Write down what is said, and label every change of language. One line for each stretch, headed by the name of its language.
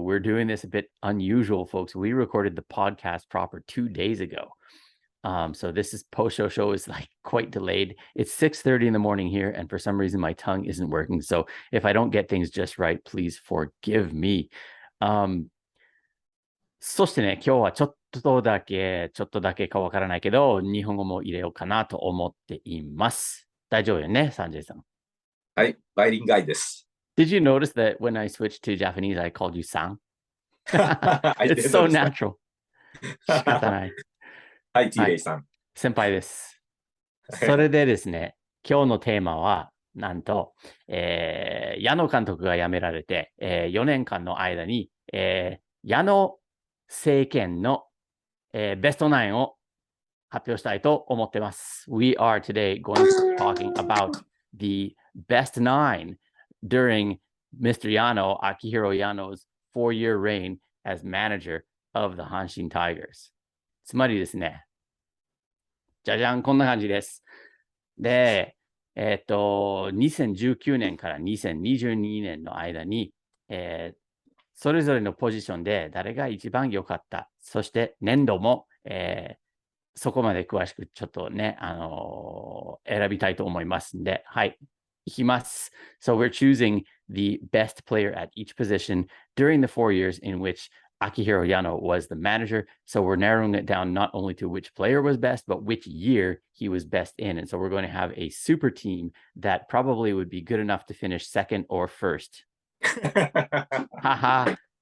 English: We're doing this a bit unusual, folks. We recorded the podcast proper 2 days ago. So this is post-show is like quite delayed. It's 6:30 in the morning here, and for some reason my tongue isn't working. So if I don't get things just right, please forgive me.
Japanese: そしてね、今日はちょっとだけかわからないけど、日本語も入れようかなと思っています。大丈夫よね、サンジェイさん。はい、バイリンガイです。
English: Did you notice that when I switched to Japanese, I called you San? I It's did so notice that. natural.
Japanese: 仕方ない。はい、T はい、レイさん。先輩です。それでですね、今日のテーマは、なんと、矢野監督が辞められて、4年間の間に、矢野政権の、ベストナインを発表したいと思ってます。
English: We are today going to be talking about the best nine during Mr. Yano, Akihiro Yano's 4-year reign as manager of the Hanshin Tigers.
Japanese: つまりですね、じゃじゃん、こんな感じです。で、2019年から2022年の間に、それぞれのポジションで誰が一番良かった。そして年度も、そこまで詳しくちょっとね、選びたいと思いますんで、はい、いきます。
English: So we're choosing the best player at each position during the 4 years in which Akihiro Yano was the manager. So we're narrowing it down not only to which player was best, but which year he was best in. And so we're going to have a super team that probably would be good enough to finish second or first. Haha.